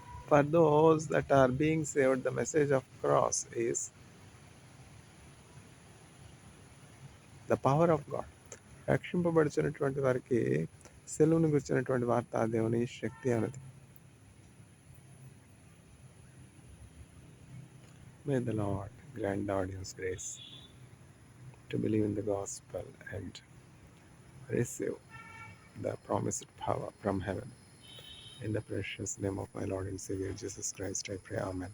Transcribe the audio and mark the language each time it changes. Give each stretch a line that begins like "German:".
English: For those that are being saved, the message of cross is the power of God.
Telugu: రక్షింపబడుచున్నటువంటి వారికి సెలువును గుర్చినటువంటి వార్త దేవుని శక్తి అన్నది.
English: May the Lord grant the audience grace to believe in the gospel and receive the promised power from heaven. In the precious name of my Lord and Savior Jesus Christ, I pray. Amen.